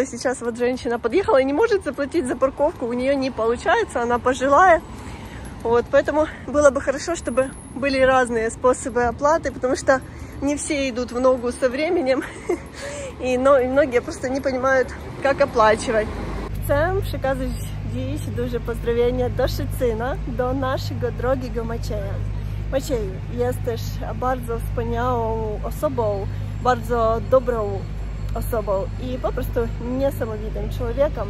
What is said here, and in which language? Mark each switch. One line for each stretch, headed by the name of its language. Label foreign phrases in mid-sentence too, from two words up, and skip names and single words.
Russian: Сейчас вот женщина подъехала и не может заплатить за парковку, у нее не получается, она пожилая. Вот, поэтому было бы хорошо, чтобы были разные способы оплаты, потому что не все идут в ногу со временем, и многие просто не
Ukrainian: понимають, як оплачувати.
Polish: Chcę przekazać dziś duże pozdrowienia do Szczecina, do naszego drogiego Macieja. Macieju, jesteś bardzo wspaniałą osobą, bardzo dobrą osobą i po prostu niesamowitym człowiekiem.